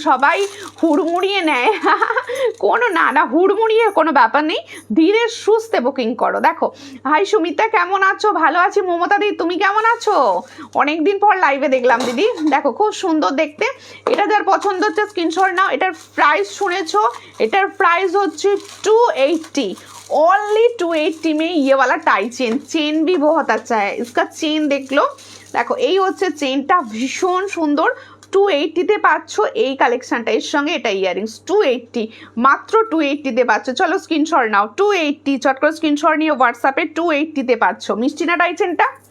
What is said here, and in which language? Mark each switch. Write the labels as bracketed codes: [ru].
[bn] সবাই হুড়মুড়িয়ে নেয় কোনো না হুড়মুড়িয়ে কোনো ব্যাপার নেই, ধীরে সুস্থে বুকিং করো। দেখো হাই সুমিতা, কেমন আছো? ভালো আছি। মমতা দি, তুমি কেমন আছো? অনেকদিন পর লাইভে দেখলাম দিদি। দেখো খুব সুন্দর দেখতে, এটা যার পছন্দ হচ্ছে স্ক্রিনশট নাও। এটার প্রাইস শুনেছো, এটার প্রাইস হচ্ছে 280, [hi] ओनली 280 में ये वाला टाई चेन भी बहुत अच्छा है। इसका चेन देख लो, [bn] দেখো এই হচ্ছে চেনটা, ভীষণ সুন্দর। 280-তে পাচ্ছ এই কালেকশনটা, এর সঙ্গে এটা ইয়ারিংস 280, মাত্র 280-তে পাচ্ছ। চলো স্ক্রিনশট নাও, 280 চট করে স্ক্রিনশট নিয়ে হোয়াটসঅ্যাপে 280-তে পাচ্ছ। মিষ্টি না টাইচেনটা?